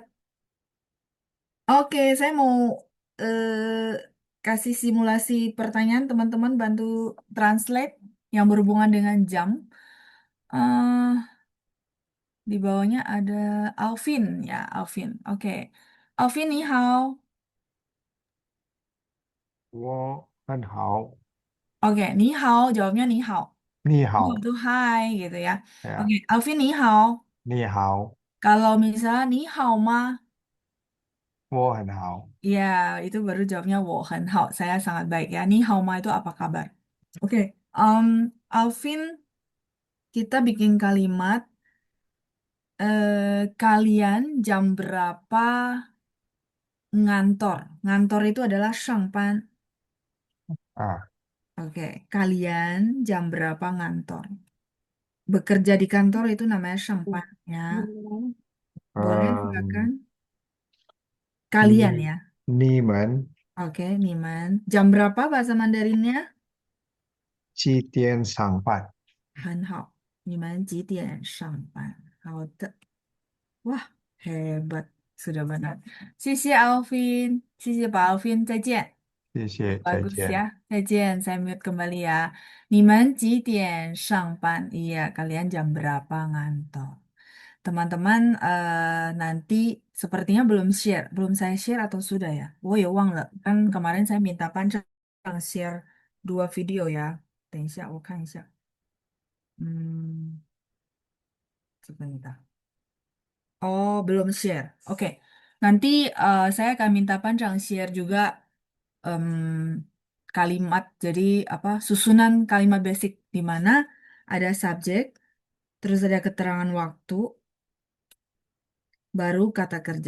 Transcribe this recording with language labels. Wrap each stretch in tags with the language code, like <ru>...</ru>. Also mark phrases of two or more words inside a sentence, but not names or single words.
<id>Oke, saya mau kasih simulasi pertanyaan teman-teman bantu translate yang berhubungan dengan jam. eh Di bawahnya ada Alvin ya, Alvin. Oke.</id> <zh>Alvin, 你好. 我很好， Oke, 你好, jawabnya 你好. 你好你好，</zh> <id>tuh hai gitu ya. 哎呀，</id> <zh>Oke, Alvin 你好. 你好，</zh> <id>Kalau misalnya</id> <zh>你好吗? 我很好，</zh> <id>Ya, itu baru jawabnya</id> <zh>我很好.</zh> <id>Saya sangat baik ya.</id> <zh>你好吗</zh> <id>itu apa kabar? Oke, Alvin, kita bikin kalimat. Kalian jam berapa ngantor? Ngantor itu adalah 上班. 啊， Oke, kalian jam berapa ngantor? Bekerja di kantor itu namanya 上班 ya. Boleh silakan. 嗯， Kalian</id> <zh>你</zh> <id>ya.</id> <zh>你们</zh> <id>Oke, Niman. Jam berapa bahasa Mandarinnya?</id> <zh>几点上班？很好. 你们几点上班？好的，哇 ，</zh> <id>hebat, sudah benar.</id> <zh>谢谢 Alvin, 谢谢 Pak Alvin, 再见。谢谢，再</zh> <id>Bagus</id> <zh>见。</zh> <id>ya, 再见. Saya mute kembali ya.</id> <zh>你们几点上班?</zh> <id>Iya, kalian jam berapa ngantor? Teman-teman, nanti sepertinya belum share, belum saya share atau sudah ya? Oh ya, uang lah. Kan kemarin saya minta Panca share 2 video ya.</id> <zh>等一下，我看一下。sebentar.</zh> <id>Oh, belum share. Oke. Nanti saya akan minta Panjang share juga em, kalimat, jadi apa susunan kalimat basic di mana ada subjek, terus ada keterangan waktu, baru kata kerja.</id>